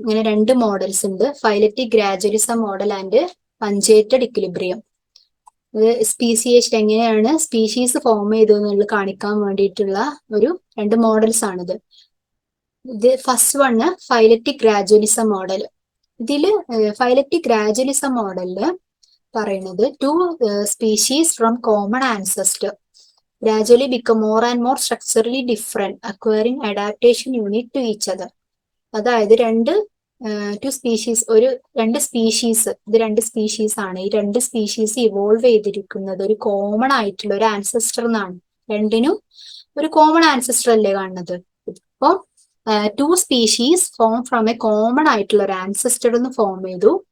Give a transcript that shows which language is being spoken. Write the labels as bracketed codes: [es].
[ml] ഇങ്ങനെ രണ്ട് മോഡൽസ് ഉണ്ട്, ഫൈലറ്റിക് ഗ്രാജുവലിസം മോഡൽ ആൻഡ് പഞ്ച്വേറ്റഡ് ഇക്വിലിബ്രിയം. ഇത് സ്പീസിയേഷൻ എങ്ങനെയാണ് സ്പീഷീസ് ഫോം ചെയ്തതെന്നുള്ളത് കാണിക്കാൻ വേണ്ടിയിട്ടുള്ള ഒരു രണ്ട് മോഡൽസ് ആണിത്. ഇത് ഫസ്റ്റ് വണ് ഫൈലറ്റിക് ഗ്രാജുവലിസം മോഡൽ. ഇതില് ഫൈലറ്റിക് ഗ്രാജുവലിസം മോഡലില് പറയുന്നത് [en] Two species from common ancestor gradually become more and more structurally different, acquiring adaptation unique to each other. [ml] അതായത് രണ്ട് സ്പീഷീസ്, രണ്ട് സ്പീഷീസ്, ഇത് രണ്ട് സ്പീഷീസ് ആണ്. ഈ രണ്ട് സ്പീഷീസ് ഇവോൾവ് ചെയ്തിരിക്കുന്നത് ഒരു കോമൺ ആയിട്ടുള്ള ഒരു ആൻസെസ്റ്റർ എന്നാണ്. രണ്ടിനും ഒരു കോമൺ ആൻസെസ്റ്റർ അല്ലേ കാണുന്നത്. അപ്പോൾ [en] two species form from a common [ml] ആയിട്ടുള്ള ഒരു ആൻസെസ്റ്റർ എന്ന് ഫോം ചെയ്തു.